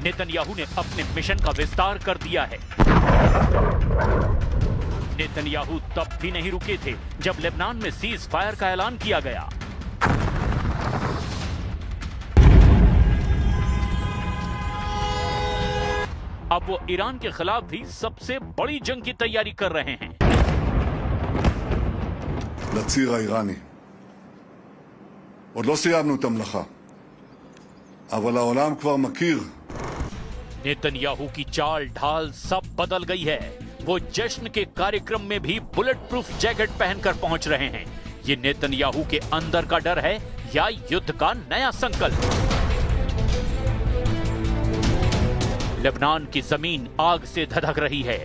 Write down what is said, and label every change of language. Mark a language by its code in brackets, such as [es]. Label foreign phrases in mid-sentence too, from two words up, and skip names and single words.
[hi] नेतन्याहू ने अपने मिशन का विस्तार कर दिया है। नेतन्याहू तब भी नहीं रुके थे जब लेबनान में [en] cease fire [hi] का ऐलान किया गया। अब वो ईरान के खिलाफ भी सबसे बड़ी जंग की तैयारी कर रहे हैं। [he] לציר האיראני. עוד לא סיימנו את המלאכה, אבל העולם כבר מכיר. [hi] नेतन्याहू की चाल ढाल सब बदल गई है। वो जश्न के कार्यक्रम में भी [en] bullet proof jacket [hi] पहनकर पहुंच रहे हैं। ये नेतन्याहू के अंदर का डर है या युद्ध का नया संकल्प? लेबनान की जमीन आग से धधक रही है।